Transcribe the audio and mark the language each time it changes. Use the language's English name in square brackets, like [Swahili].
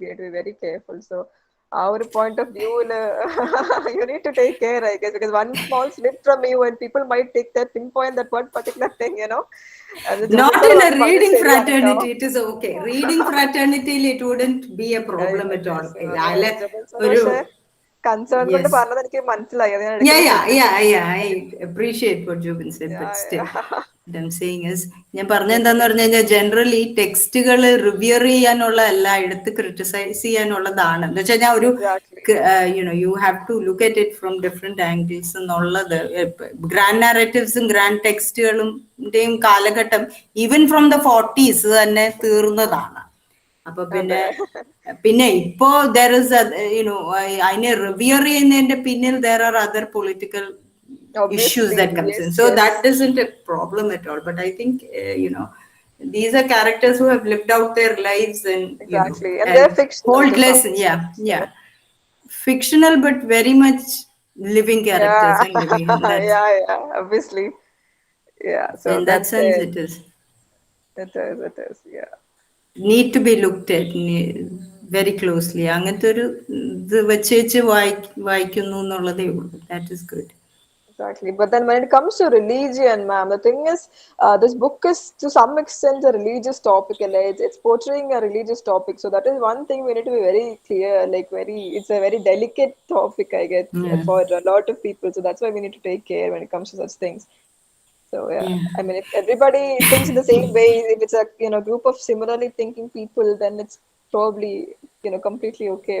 [English] We need to be very careful. So, our point of view, you need to take care, I guess, because one small slip from you and people might take that pinpoint that one particular thing, And the Not Jobin sir in was a one reading serious, fraternity, it is okay. Reading fraternity, it wouldn't be a problem at all. [Malayalam] Jobin sir പക്ഷേ concern കൊണ്ട് [English] Yes. [Malayalam] പറഞ്ഞത് എനിക്ക് മനസ്സിലായി. അത് ഞാൻ [English] Yeah. I appreciate what Jobin said, but still, what I'm saying is, [Malayalam] ഞാൻ പറഞ്ഞെന്താന്ന് പറഞ്ഞു കഴിഞ്ഞാൽ ജനറലി ടെക്സ്റ്റുകൾ റിവ്യർ ചെയ്യാനുള്ള അല്ല, എടുത്ത് ക്രിട്ടിസൈസ് ചെയ്യാനുള്ളതാണ്. എന്ന് വെച്ച് കഴിഞ്ഞാൽ ഒരു [English] you have to look at it from different angles [Malayalam] എന്നുള്ളത്. ഗ്രാൻഡ് നാരേറ്റീവ്സും ഗ്രാൻഡ് ടെക്സ്റ്റുകളുടെയും കാലഘട്ടം [English] even from the 40s [Malayalam] തന്നെ തീർന്നതാണ്. അപ്പൊ പിന്നെ ഇപ്പോ [English] there is [Malayalam] അതിനെ റിവ്യർ ചെയ്യുന്നതിന്റെ പിന്നിൽ [English] there are other political issues that comes in. So that isn't a problem at all. But I think, these are characters who have lived out their lives and, and they're fictional. Hold lesson. Yeah. Fictional, but very much living characters and living. Obviously. Yeah. So in that sense, it is. It is. Yeah. Need to be looked at very closely. [Malayalam] അങ്ങനത്തെ ഒരു ഇത് വെച്ച് വായിക്കുന്നു എന്നുള്ളതേ ഉള്ളൂ. [English] That is good. Exactly. But then when it comes to religion, ma'am, the thing is, this book is to some extent a religious topic, and it's portraying a religious topic. So that is one thing we need to be very clear, it's a very delicate topic, I guess, for a lot of people. So that's why we need to take care when it comes to such things. So I mean, if everybody thinks in the same way, if it's a group of similarly thinking people, then it's probably completely okay.